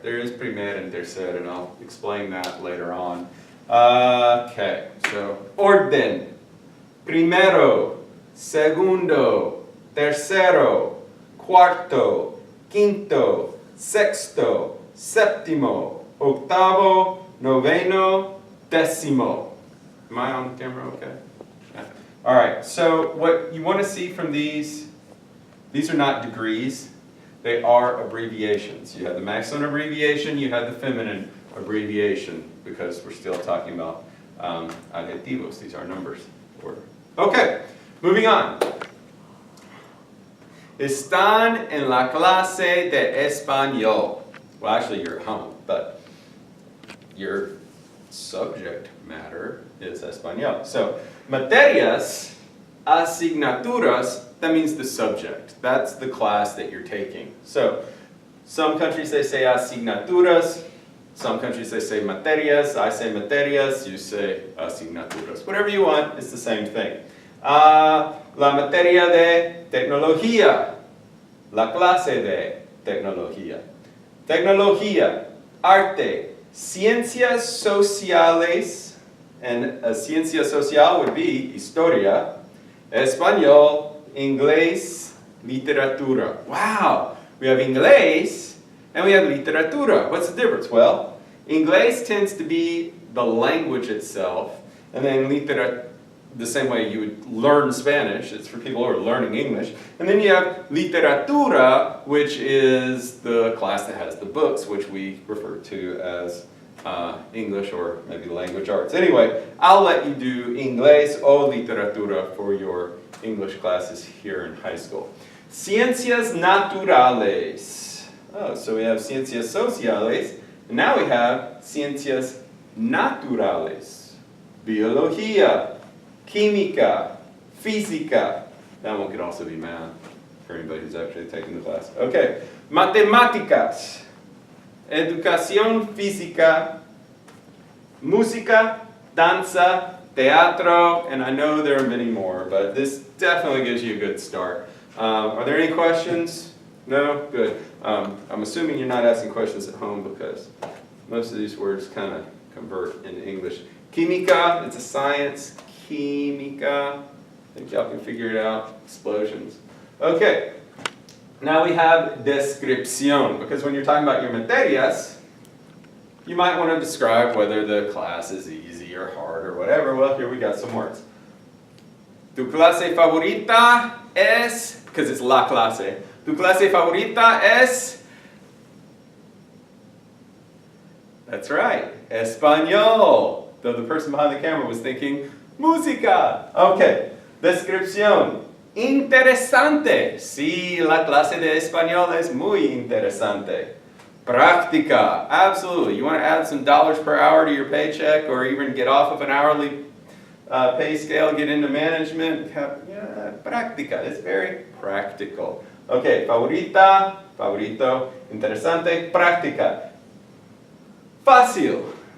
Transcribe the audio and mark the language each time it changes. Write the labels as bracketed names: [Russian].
[English] There is primer and tercer, and I'll explain that later on. Okay, so orden. [Spanish] Primero, segundo, tercero, cuarto, quinto, sexto, séptimo, octavo, noveno, décimo. [English] Am I on camera okay? Yeah. All right, so what you want to see from these are not degrees. They are abbreviations. You have the masculine abbreviation, you have the feminine abbreviation, because we're still talking about adjetivos. These are numbers. Okay, moving on. [Spanish] Están en la clase de español. [English] Well, actually, you're at home, but your subject matter is español. So, materias, asignaturas, that means the subject. That's the class that you're taking. So, some countries they say asignaturas, some countries they say materias, I say materias, you say asignaturas. Whatever you want, it's the same thing. [Spanish] La materia de tecnología, la clase de tecnología. Tecnología, arte, ciencias sociales, and a ciencia social [English] would be [Spanish] historia, español, inglés, literatura. [English] Wow! We have inglés and we have literatura. What's the difference? Well, inglés tends to be the language itself, and then the same way you would learn Spanish, it's for people who are learning English. And then you have literatura, which is the class that has the books, which we refer to as English or maybe language arts. Anyway, I'll let you do inglés o literatura for your English classes here in high school. Ciencias naturales. Oh, so we have ciencias sociales, and now we have ciencias naturales. [Spanish] Biología, química, física. [English] That one could also be math for anybody who's actually taking the class. Okay, matemáticas, educación física, música, danza, teatro, and I know there are many more, but this definitely gives you a good start. Are there any questions? No? Good. I'm assuming you're not asking questions at home because most of these words kind of convert into English. Química, it's a science. Química, I think y'all can figure it out. Explosions. Okay, now we have descripción, because when you're talking about your materias, you might want to describe whether the class is easy or hard or whatever. Well, here we got some words. [Spanish] Tu clase favorita es, [English] because it's [Spanish] la clase. Tu clase favorita es, [English] that's right, [Spanish] español. [English] Though the person behind the camera was thinking, música. [Spanish] Okay, descripción. Interesante. Sí, la clase de español es muy interesante. Práctica. [English] Absolutely. You want to add some dollars per hour to your paycheck or even get off of an hourly pay scale, get into management. [Spanish] Práctica. [English] It's very practical. [Spanish] Okay, favorita, favorito, interesante, práctica. Fácil.